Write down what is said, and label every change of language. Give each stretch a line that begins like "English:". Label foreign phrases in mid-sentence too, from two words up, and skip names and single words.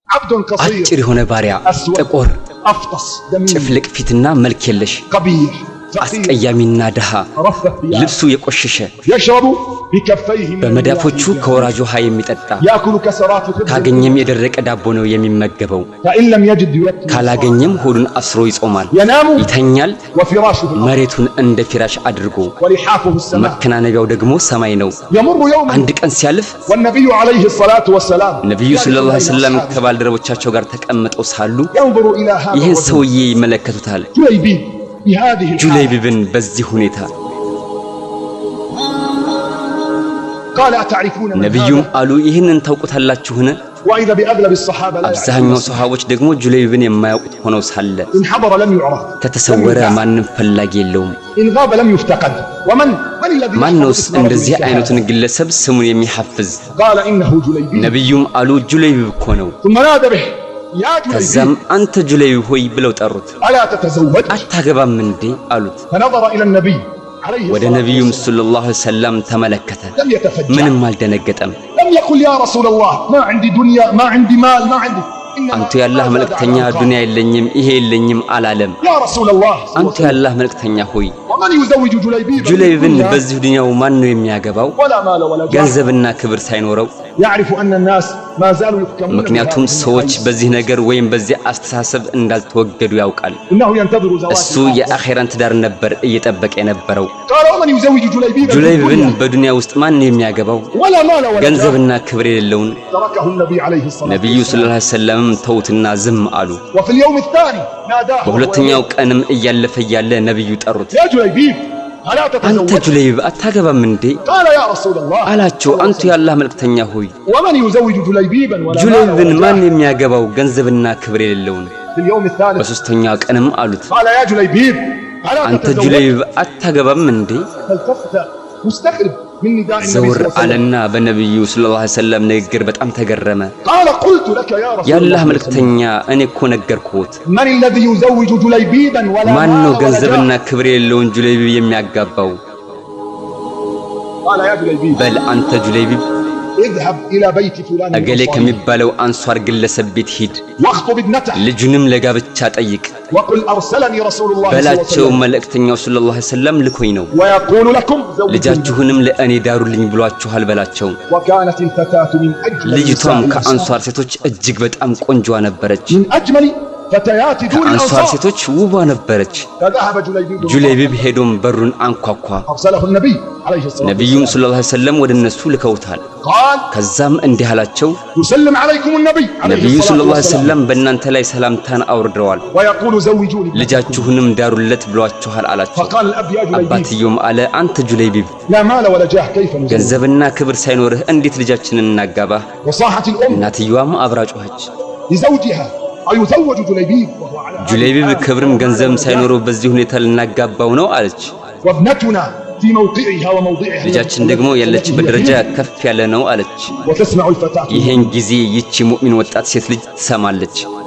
Arabic: عبد قصير
Amharic: አጭር የሆነ ባሪያ ጥቁር
Arabic: أفطس دميم
Amharic: ጭፍልቅ ፊትና መልክ የለሽ
Arabic: قبيح
Amharic: አስቀያሚና ደሃ ልብሱ የቆሸሸ
Arabic: يشرب بكفيه
Amharic: በመዳፎቹ ከወራጅ ውሃ የሚጠጣ
Arabic: يأكل كسرات الخبز
Amharic: ካገኘም የደረቀ ዳቦ ነው የሚመገበው
Arabic: فإن لم يجد يوكل
Amharic: ካላገኘም ሆዱን አስሮ ይጾማል
Arabic: ينام
Amharic: ይተኛል
Arabic: وفراشه
Amharic: መሬቱን እንደ ፊራሽ አድርጎ
Arabic: ولحافه السماء
Amharic: መከናነቢያው ደግሞ ሰማይ ነው
Arabic: يمر يوم
Amharic: አንድ ቀን ሲያልፍ
Arabic: والنبي عليه الصلاة والسلام
Amharic: ነብዩ
Arabic: صلى الله عليه وسلم
Amharic: ከባልደረቦቻቸው ጋር ተቀምጠው ሳሉ
Arabic: ينظر إلى هذا
Amharic: ይህን ሰውዬ ይመለከቱታል
Arabic: جليبيب بهذه
Amharic: ጁለይቢብን በዚህ ሁኔታ
Arabic: قال أتعرفون من
Amharic: ነብዩም
Arabic: هذا
Amharic: አሉ ይህንን ታውቁታላችሁን
Arabic: وإذا بأغلب الصحابة لا
Amharic: አብዛኛው ሰሃቦች ደግሞ ጁለይቢብን የማያውቁት ሆነው ሳለ
Arabic: إن حضر لم يعرف
Amharic: ከተሰወረ ማንንም ፈላጊ የለውም
Arabic: إن غاب لم يفتقد ومن الذي
Amharic: ማንነውስ እንደዚህ አይነቱን ግለሰብ ስሙን የሚሐፍዝ
Arabic: قال إنه جليبيب
Amharic: ነብዩም አሉ ጁለይቢብ እኮ ነው
Arabic: ثم نادى به يا
Amharic: ከዛም
Arabic: جليبيب
Amharic: አንተ ጁለይቢብ ሆይ ብለው ጠሩት
Arabic: ألا تتزوج
Amharic: አታገባም እንዴ አሉት
Arabic: فنظر إلى النبي عليه
Amharic: ወደ
Arabic: الصلاة
Amharic: ነብዩም
Arabic: والسلام صلى الله عليه وسلم
Amharic: ተመለከተ
Arabic: لم يتفجع
Amharic: ምንም አልደነገጠም
Arabic: لم يقل يا رسول الله ما عندي دنيا ما عندي مال ما عندي
Amharic: አንተ ያላህ መልእክተኛ ዱንያ የለኝም ይሄ የለኝም አላለም
Arabic: يا رسول الله
Amharic: አንተ ያላህ መልእክተኛ ሆይ
Arabic: ومن يزوج جليبيب
Amharic: ጁለይቢብን በዚህ ዱንያው ማን ነው የሚያገባው
Arabic: ولا مال ولا جاه
Amharic: ገንዘብና ክብር ሳይኖረው
Arabic: يعرف أن الناس ما زالوا يحكمون
Amharic: ምክንያቱም ሰዎች በዚህ ነገር ወይም በዚህ አስተሳሰብ እንዳልተወገዱ ያውቃል
Arabic: إنه ينتظر زواج
Amharic: እሱ የአኺራን ትዳር ነበር እየጠበቀ የነበረው
Arabic: قال ومن يزوج جليبيب
Amharic: ጁለይቢብን በዱንያ ውስጥ ማን ነው የሚያገባው
Arabic: ولا مال ولا جاه
Amharic: ገንዘብና ክብር የሌለውን
Arabic: تركه النبي عليه الصلاة
Amharic: ነብዩ
Arabic: صلى الله عليه وسلم
Amharic: ተውትና ዝም አሉ
Arabic: وفي اليوم الثاني ناداه
Amharic: በሁለተኛው ቀንም እያለፈ ያለ ነብዩ ጠሩት
Arabic: يا جليبيب ألا
Amharic: አንተ
Arabic: تتزوج
Amharic: ጁለይቢብ አታገባም እንዴ
Arabic: قال يا رسول الله
Amharic: አላቸው አንተ ያላህ መልእክተኛ ሆይ
Arabic: ومن يزوج جليبيبا ولا مال
Amharic: ጁለይቢብን
Arabic: ولا
Amharic: ማን
Arabic: جاه
Amharic: የሚያገባው ገንዘብና ክብር የሌለውን
Arabic: في اليوم الثالث
Amharic: በሶስተኛው ቀንም አሉት
Arabic: قال يا جليبيب ألا
Amharic: አንተ
Arabic: تتزوج
Amharic: ጁለይቢብ አታገባም እንዴ
Arabic: فالتفت مستغرب من نداء النبي
Amharic: ዘውር
Arabic: صلى الله عليه وسلم
Amharic: አለና በነብዩ
Arabic: صلى الله عليه وسلم
Amharic: ንግግር በጣም ተገረመ
Arabic: قال قلت لك يا رسول
Amharic: ያላህ
Arabic: الله
Amharic: መልእክተኛ እኔ እኮ ነገርኩት
Arabic: من الذي يزوج جليبيبا ولا
Amharic: ማን ነው
Arabic: مال ولا
Amharic: ገንዘብና
Arabic: جاه
Amharic: ክብር የሌለውን ጁለይቢብ የሚያጋባው
Arabic: قال يا جليبيب
Amharic: በል አንተ ጁለይቢብ
Arabic: اذهب إلى بيت فلان
Amharic: እገሌ
Arabic: الأنصاري
Amharic: ከሚባለው አንሷር ግለሰብ ቤት ሂድ
Arabic: واخطب ابنته
Amharic: ልጁንም ለጋብቻ ጠይቅ
Arabic: وقل أرسلني رسول الله صلى الله عليه
Amharic: በላቸው
Arabic: وسلم
Amharic: መልእክተኛው
Arabic: صلى الله عليه وسلم
Amharic: ልኮኝ ነው
Arabic: ويقول لكم زوجوني
Amharic: ልጃችሁንም ለእኔ ዳሩልኝ ብሏችኋል በላቸው
Arabic: وكانت الفتاة من أجمل
Amharic: ልጅቷም
Arabic: نساء
Amharic: ከአንሷር ሴቶች እጅግ በጣም ቆንጆ ነበረች
Arabic: من أجمل فتيات دون
Amharic: ከአንሷር
Arabic: الأنصار
Amharic: ሴቶች ውቧ ነበረች
Arabic: فذهب جليبيب
Amharic: ጁለይቢብ ሄዶም በሩን አንኳኳ
Arabic: أرسله النبي عليه الصلاة
Amharic: ነብዩም
Arabic: والسلام صلى الله عليه وسلم
Amharic: ወደ እነሱ ልከውታል
Arabic: قال
Amharic: ከዛም እንዲህ አላቸው
Arabic: يسلم عليكم النبي عليه
Amharic: ነብዩ
Arabic: الصلاة صلى الله عليه والسلام
Amharic: ወሰለም በእናንተ ላይ ሰላምታን አውርደዋል
Arabic: ويقول زوجوني
Amharic: ልጃችሁንም ዳሩለት ብሏችኋል አላቸው
Arabic: فقال الأب يا جليبيب
Amharic: አባትየውም አለ አንተ ጁለይቢብ
Arabic: لا مال ولا جاه كيف نزوج
Amharic: ገንዘብና ክብር ሳይኖርህ እንዴት ልጃችንን እናጋባህ
Arabic: وصاحت الأم
Amharic: እናትየዋም አብራ ጮኸች
Arabic: لزوجها أيزوج جليبيب وهو على
Amharic: ጁለይቢብ ክብርም ገንዘብም ሳይኖረው በዚህ ሁኔታ ልናጋባው ነው አለች
Arabic: وابنتنا في موقعها وموضعها
Amharic: ልጃችን ደግሞ ያለችበት ደረጃ ከፍ ያለ ነው አለች
Arabic: وتسمع الفتاة
Amharic: ይሄን ጊዜ ይቺ ሙእሚን ወጣት ሴት ልጅ ትሰማለች